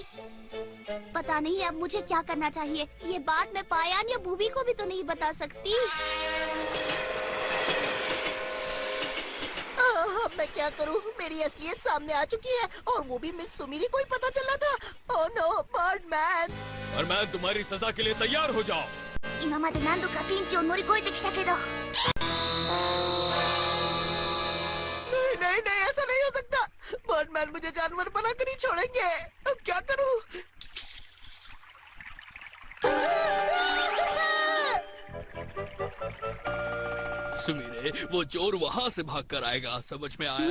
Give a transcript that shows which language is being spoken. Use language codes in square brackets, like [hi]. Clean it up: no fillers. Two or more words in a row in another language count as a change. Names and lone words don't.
[hi] पता नहीं अब मुझे क्या करना चाहिए। ये बात मैं पायान या बूबी को भी तो नहीं बता सकती। अब मैं क्या करूं? मेरी असलियत सामने आ चुकी है और वो भी मिस सुमीरी को ही पता चला था। [en] oh no, [hi] बर्डमैन! बर्डमैन, तुम्हारी सजा के लिए तैयार हो जाओ। [ja] 今まで何度かピンチを乗り越えてきたけど。 [hi] नहीं नहीं नहीं, ऐसा नहीं हो सकता। बर्डमैन मुझे जानवर बनाकर नहीं छोड़ेंगे। अब क्या करूं? सुमीरे, वो चोर वहाँ से भाग कर आएगा, समझ में आया